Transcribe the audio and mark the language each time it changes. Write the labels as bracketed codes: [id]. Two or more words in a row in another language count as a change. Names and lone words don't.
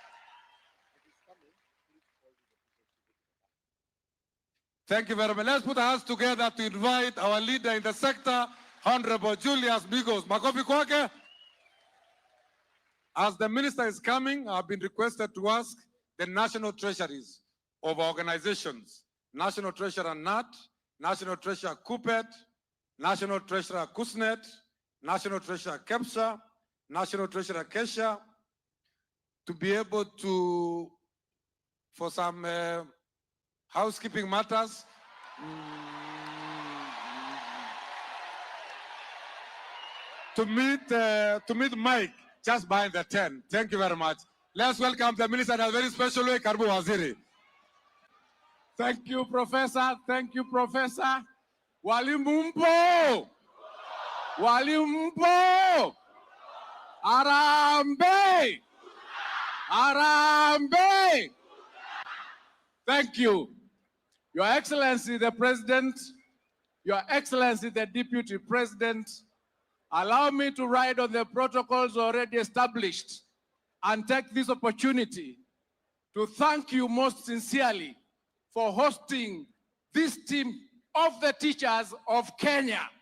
[en] Thank you very much. Let's put our hands together to invite our leader in the sector, Honorable Julius Migos. [sw] Makofi kwake. [en] As the minister is coming, I've been requested to ask the national treasuries of organizations, National Treasurer NAT, National Treasurer KUPET, National Treasurer KUSNET, National Treasurer KEPSHA, National Treasurer KESHA, to be able to, for some housekeeping matters, to meet Mike just behind the tent. Thank you very much. Let's welcome the minister in a very special way, [sw] Karibu Waziri. [en] Thank you, Professor. Thank you, Professor. [sw] Walimu mpo! Walimu mpo! Arambe! Arambe! [en] Thank you. Your Excellency, the President, Your Excellency, the Deputy President, allow me to ride on the protocols already established and take this opportunity to thank you most sincerely for hosting this team of the teachers of Kenya.